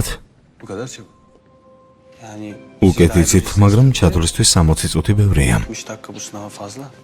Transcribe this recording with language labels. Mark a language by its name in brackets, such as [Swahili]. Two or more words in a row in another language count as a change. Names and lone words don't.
[Turkish] Bu kadar çabuk. Yani [Georgian] უკეთ იცით, მაგრამ ჩადვრისთვის 60 წუთი ბევრია. [Turkish] 60 dakika bu sınava fazla.